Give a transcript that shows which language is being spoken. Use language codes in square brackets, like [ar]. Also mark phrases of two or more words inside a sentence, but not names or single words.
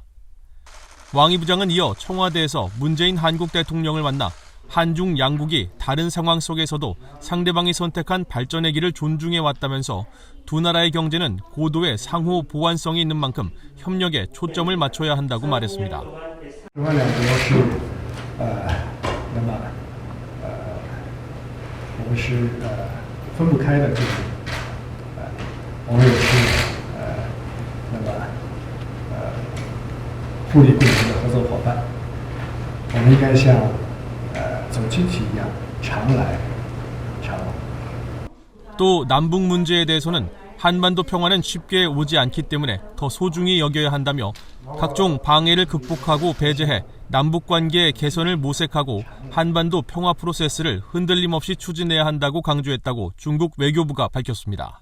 [ko] 왕이 부장은 이어 청와대에서 문재인 한국 대통령을 만나 한중 양국이 다른 상황 속에서도 상대방이 선택한 발전의 길을 존중해 왔다면서 두 나라의 경제는 고도의 상호 보완성이 있는 만큼 협력에 초점을 맞춰야 한다고 말했습니다. [zh] 中韩两国是那么我们是分不开的，就是我们也是那么互利共赢的合作伙伴。我们应该像走亲戚一样，常来常往。 [ko] 또 남북 문제에 대해서는 한반도 평화는 쉽게 오지 않기 때문에 더 소중히 여겨야 한다며 각종 방해를 극복하고 배제해 남북관계 개선을 모색하고 한반도 평화 프로세스를 흔들림 없이 추진해야 한다고 강조했다고 중국 외교부가 밝혔습니다.